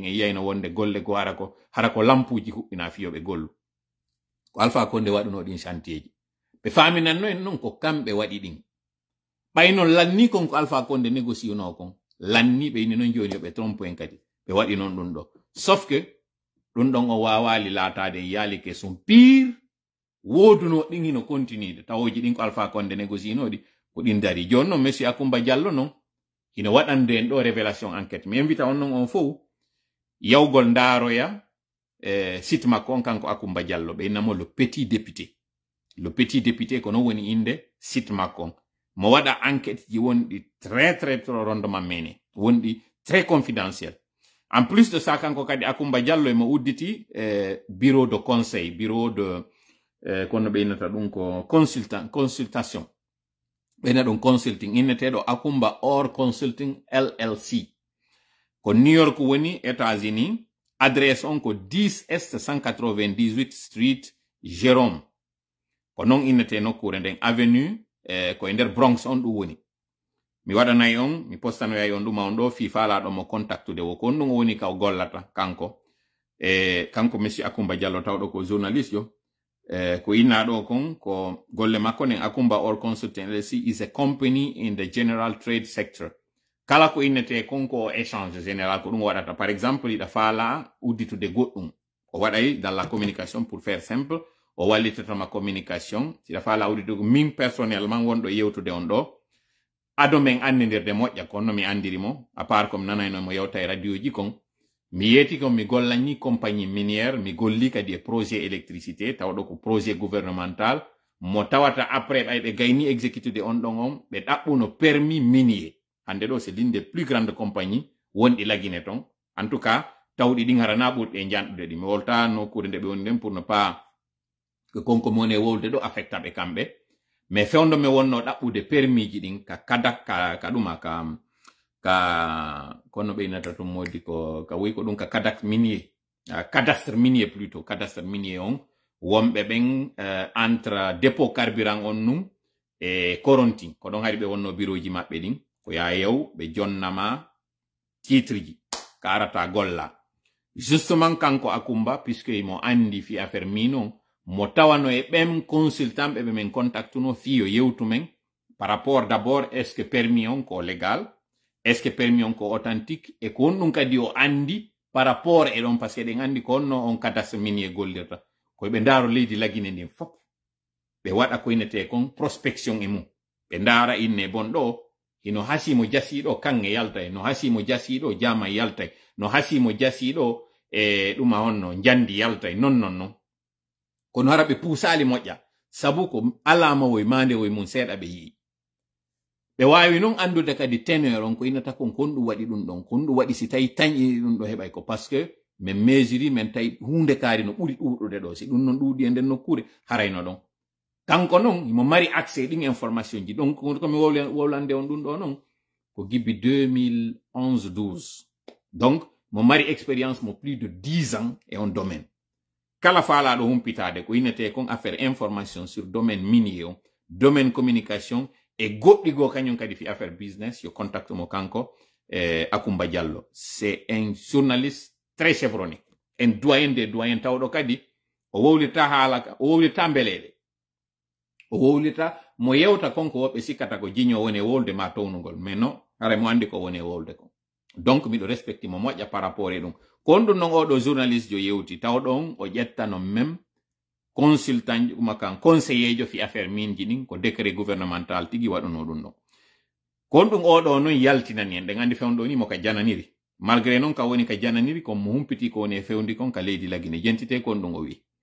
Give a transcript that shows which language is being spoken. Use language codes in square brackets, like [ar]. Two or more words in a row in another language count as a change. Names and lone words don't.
[ff] en yiyayno wonde golle go hara ko lampuji huɓɓina fiyoɓe gollu ko Alpha Condé waɗuno ɗin chantier ji ɓe faminanno en noon ko kamɓe waɗi ɗin ɓayno lanni kon ko Alpha Condé négociuno kon lanni ɓe yini noon joni yoɓe trompe en kadi ɓe waɗi noon ɗum ɗo [fr] sauf que [ff] ɗum ɗon o wawali laatade yaali ke son pire woduno ɗin hino continuide tawoji ɗin ko Alpha Condé négociinoɗi ko ɗin dari joni noon Monsieur Akumba Diallo noon hino waɗande en ɗo [fr] révélation enquête [ff] mi invita on noon on fof yawgol ndaaroya site makko on kanko Akumba Diallo ɓe innamo [fr] le petit [ff] député ko non woni inde site makko on mo waɗa enquête ji wonɗi [fr] très rendement [ff] mené wonɗi [fr] très confidentiel en plus de ça [ff] kanko kadi Akumba Diallo mo udditi [fr] bureau de conseil bureau de [ff] kono ɓe innata ɗum ko consultation ɓe ina ɗum consulting inneteɗo Akumba Or Consulting LLC ko New York woni États-Unis adresse on ko 10 Est 198 Street Jérôme ko non innete nokkure nden avenue ko e nder Bronx on ɗum woni mi waɗanayi on mi postanoyay on ɗuma on ɗo fi faalaɗo mo contactude wo ko on ɗum woni ka gollata kanko kanko Monsieur Akumba Diallo tawɗo ko journaliste yo ko innaɗo kon ko golle makko nen [en] Akumba Or Consulting LLC is a company in the general trade sector [ff] kala ko innete konko [fr] échange général [ff] ko ɗum waɗata [fr] par exemple [ff] iɗa faala udditude goɗɗum o waɗay [fr] dans la communication pour faire simple [ff] o wallitatama communication siɗa faala udditude min personnellement wonɗo yewtude on ɗo ado men andidirde moƴƴa kono mi andirimo [fr] à part comme [ff] nanayno mo yewta e radio ji kon mi yeti kon mi gollani compagnie minière mi golli kadi e [fr] projet électricité [ff] tawɗo ko [fr] projet gouvernemental [ff] mo tawata après ɓe gayni exécutude on ɗon on ɓe ɗaɓɓuno [fr] permis minier [ff] hande ɗo [fr] c'est l'une des plus grandes compagnies [ff] wonɗi lagine ton [fr] en tout cas [ff] tawɗi ɗin harana ɓurɗe janɗude ɗi mi wolta nokkure nde ɓe woni nden [fr] pour ne pas que [ff] konko mone wolde ɗo affecta ɓe kamɓe mais fewndo mi wonno ɗaɓɓude permis ji ɗin ka kadak ka ɗuma ka kono ɓe innata tum modi ka wi ko ɗum ka kadak minier [fr] cadastre minier plutôt cadastre minier [ff] on wonɓe ɓen [fr] entre dépôt carburant [ff] on num e Koronti ko ɗon hari ɓe wonno bureau ji maɓɓe ɗin ko ya yew ɓe jonnama titre ji ka arata golla justement kanko Akumba puisque mo andi fi affaire min on mo tawano e ɓen consultant ɓe men contactuno fiyo yewtu men [fr] par rapport d'abord est ce que permis [ff] on ko légal, [fr] est ce que permis [ff] on ko authentique, e ko on ɗum kadi o andi [fr] par rapport [ff] e ɗon par [fr] ce que [ff] ɗen andi ko onno on [fr] cadastre minier [ff] gollirta koye ɓe ndaaro leydi lagine ndin fop ɓe waɗa ko inete kon prospection e mum ɓe ndaara inne bon ɗo ino hasimo jasiɗo kange yaltay no hasimo jasiɗo jama yaltay no hasimo jasiɗo e ɗuma honno jandi yaltay non kono hara ɓe puusali moƴƴa sabu ko alama woy mande woy mum seeɗa ɓe yii ɓe wawi non andude kadi teneur on ko inata kon ɗum waɗi ɗum ɗon kon ɗum waɗi si tawi tañi ɗum ɗo heɓay ko [fr] parce que [ff] min mesuri min tawi hunde kaari no ɓuri ɗuɗude ɗo si ɗum non ɗuuɗi e nden nokkure harayno ɗon kanko non mo mari accès ɗin information ji donc komi wowlande on ɗum ɗo non ko gibbi 2011-12 donc mo mari expérience mo [fr] plus de 10 ans [ff] e on domaine kala faalaɗo humpitade ko inete kon [fr] affaire information sur domaine minier [ff] on [fr] domaine communication [ff] e goɗɗi go kañum kadi fi affaire business yo contacte mo kanko Akumba Diallo [fr] c'est un journaliste très chevronné un doyen des doyens [ff] tawɗo kadi o wowlita haala o wowlita mbeleɗe o wowlita mo yewta konko woɓɓe sikkata ko jiño woni wolde ma townugol mais non hara mo andi ko woni wolde ko donc miɗo respecte mo moƴƴa [fr] par rapport [ff] e ɗum kon ɗum non oɗo journaliste jo yewti tawɗon o ƴettano [fr] même consultant [ff] uma kan conseiller jo fi affaire min ji ɗin ko [fr] décret gouvernemental [ff] tigi waɗuno ɗum ɗon kon ɗum oɗo non yaltinani en ɗen andi fewndo ni mo ka jananiri malgré non ka woni ka jananiri ko mo humpiti ko woni fewndi kon ka leydi lagine jentite kon ɗum o wi